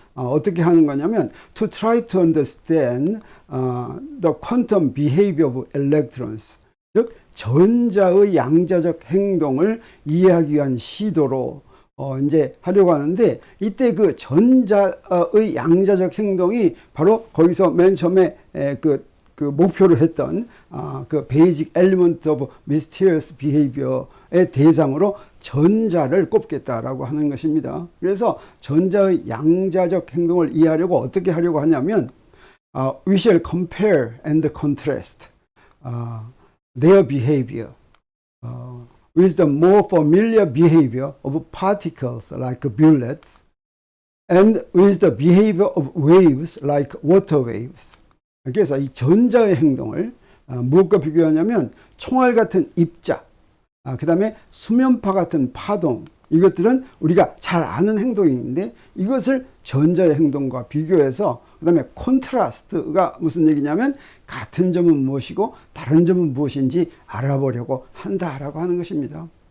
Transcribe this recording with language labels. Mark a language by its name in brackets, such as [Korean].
[Korean] 어떻게 하는 거냐면 [English] to try to understand the quantum behavior of electrons, [Korean] 즉 전자의 양자적 행동을 이해하기 위한 시도로 이제 하려고 하는데, 이때 그 전자의 양자적 행동이 바로 거기서 맨 처음에 그 목표를 했던 그 [English] Basic Element of Mysterious Behavior [Korean] 의 대상으로 전자를 꼽겠다라고 하는 것입니다. 그래서 전자의 양자적 행동을 이해하려고 어떻게 하려고 하냐면 [English] we shall compare and contrast their behavior with the more familiar behavior of particles like bullets and with the behavior of waves like water waves. [Korean] 그래서 이 전자의 행동을 무엇과 비교하냐면 총알 같은 입자, 그 다음에 수면파 같은 파동, 이것들은 우리가 잘 아는 행동인데 이것을 전자의 행동과 비교해서, 그 다음에 콘트라스트가 무슨 얘기냐면 같은 점은 무엇이고 다른 점은 무엇인지 알아보려고 한다라고 하는 것입니다.